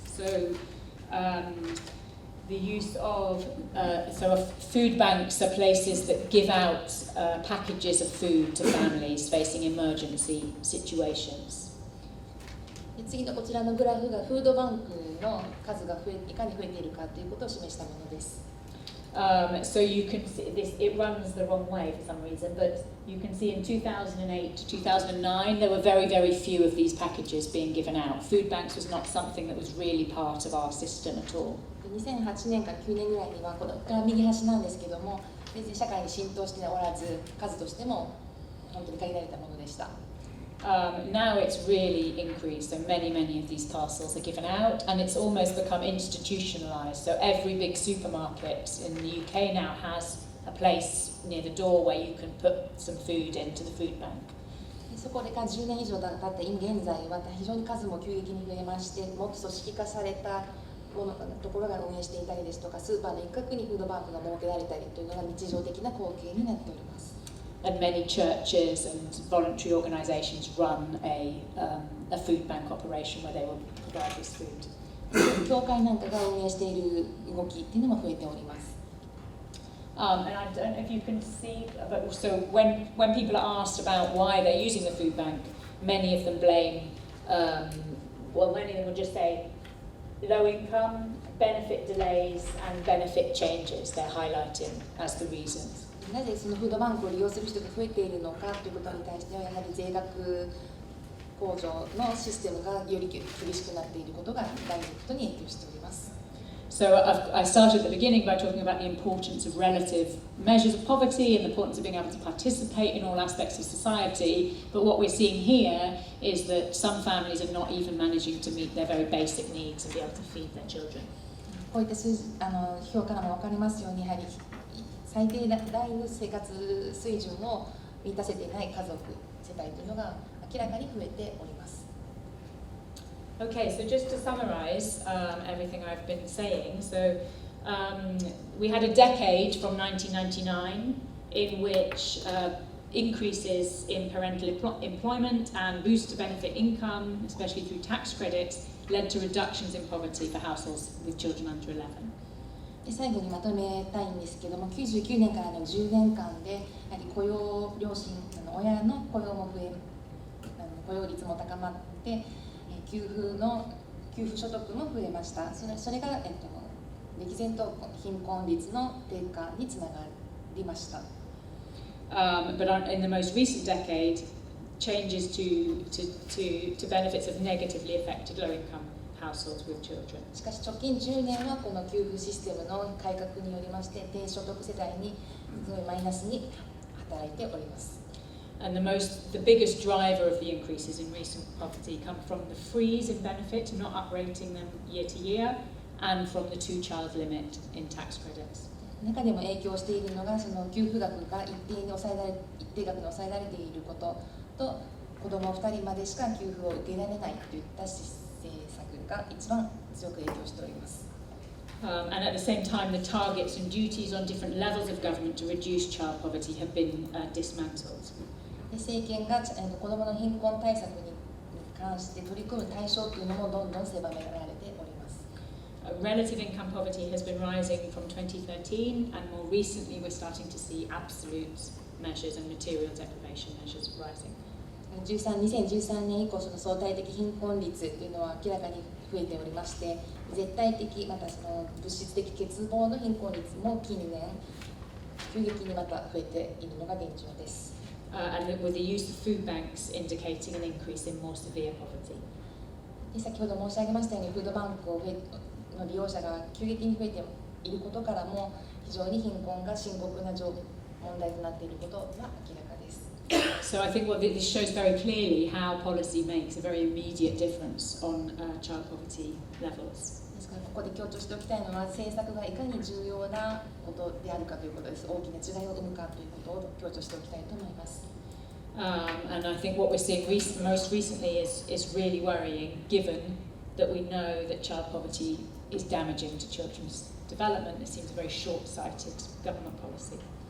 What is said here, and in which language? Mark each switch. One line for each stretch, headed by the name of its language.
English: So the use of food banks are places that give out packages of food to families facing emergency situations.
Japanese: 次のこちらのグラフがフードバンクの数がいかに増えているかということを示したものです。
English: So you can see this, it runs the wrong way for some reason, but you can see in 2008 to 2009 there were very, very few of these packages being given out. Food banks was not something that was really part of our system at all.
Japanese: 2008年から9年ぐらいにはこの右端なんですけども、全然社会に浸透しておらず、数としても本当に限られたものでした。
English: Now it's really increased, so many of these parcels are given out, and it's almost become institutionalized. So every big supermarket in the UK now has a place near the door where you can put some food into the food bank.
Japanese: そこで10年以上経って現在は非常に数も急激に増えまして、もっと組織化されたところが運営していたりですとか、スーパーの一角にフードバンクが設けられたりというのが日常的な光景になっております。
English: And many churches and voluntary organisations run a food bank operation where they will provide this food.
Japanese: 教会なんかが運営している動きっていうのも増えております。
English: And I don't know if you can see, but so when people are asked about why they're using the food bank, many of them blame, many of them will just say low income, benefit delays, and benefit changes. They're highlighting as the reasons.
Japanese: なぜそのフードバンクを利用する人が増えているのかということに対しては、やはり税額控除のシステムがより厳しくなっていることが大事なことに影響しております。
English: So I started at the beginning by talking about the importance of relative measures of poverty and the importance of being able to participate in all aspects of society. But what we're seeing here is that some families are not even managing to meet their very basic needs and be able to feed their children.
Japanese: こういった評価からも分かりますように、やはり最低ラインの生活水準を満たせていない家族、世帯というのが明らかに増えております。
English: Okay, so just to summarize everything I've been saying, so we had a decade from 1999 in which increases in parental employment and boosts to benefit income, especially through tax credits, led to reductions in poverty for households with children under 11.
Japanese: で最後にまとめたいんですけども、99年からの10年間でやはり両親親の雇用も増え、雇用率も高まって、給付所得も増えました。それが、歴然と貧困率の低下につながりました。
English: But in the most recent decade, changes to benefits have negatively affected low-income households with children.
Japanese: しかし直近10年はこの給付システムの改革によりまして低所得世帯にすごいマイナスに働いております。
English: And the biggest driver of the increases in recent poverty come from the freeze in benefits, not uprating them year to year, and from the 2-child limit in tax credits.
Japanese: 中でも影響しているのがその給付額が一定額に抑えられていることと、子ども2人までしか給付を受けられないといった政策が一番強く影響しております。
English: And at the same time, the targets and duties on different levels of government to reduce child poverty have been dismantled.
Japanese: 政権が子どもの貧困対策に関して取り組む対象というのもどんどん狭められております。
English: Relative income poverty has been rising from 2013, and more recently we're starting to see absolute measures and material deprivation measures rising.
Japanese: 2013年以降、その相対的貧困率というのは明らかに増えておりまして、絶対的またその物質的欠乏の貧困率も近年急激にまた増えているのが現状です。
English: And with the use of food banks indicating an increase in more severe poverty.
Japanese: 先ほど申し上げましたように、フードバンクの利用者が急激に増えていることからも、非常に貧困が深刻な問題となっていることは明らかです。
English: So I think this shows very clearly how policy makes a very immediate difference on child poverty levels.
Japanese: ですからここで強調しておきたいのは、政策がいかに重要なことであるかということです。大きな違いを生むかということを強調しておきたいと思います。
English: And I think what we're seeing most recently is really worrying, given that we know that child poverty is damaging to children's development. It seems a very short-sighted government policy.